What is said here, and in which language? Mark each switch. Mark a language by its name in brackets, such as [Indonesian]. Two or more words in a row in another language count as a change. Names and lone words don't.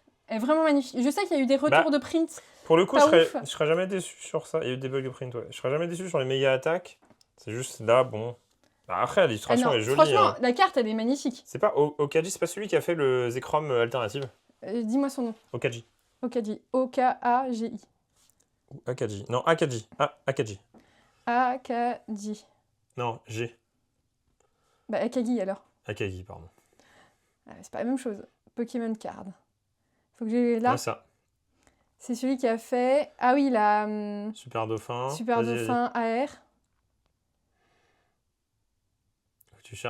[French] Elle est vraiment magnifique. Je sais qu'il y a eu des retours de print. Pour le coup, Pas je ouf. serais jamais déçu sur ça. Il y a eu des bugs de print, ouais. Je serais jamais déçu sur les méga attaques. C'est juste là, bon. Bah, après, l'illustration est jolie. Franchement, hein. la carte, elle est magnifique. C'est pas Okaji, c'est pas celui qui a fait le Zekrom alternative. Dis-moi son nom. Okaji. Okaji. O-K-A-G-I. Ou Akaji. Non, Akaji. Ah, Akaji. Akagi. Non, G. Bah, Akagi alors. Akagi, pardon. C'est pas la même chose. Pokémon Card. Faut que j'ai là. Ouais, ça. C'est celui qui a fait. Ah oui, la Super Dauphin. Super Vas-y, Dauphin AR. vas-y. Tu cherches...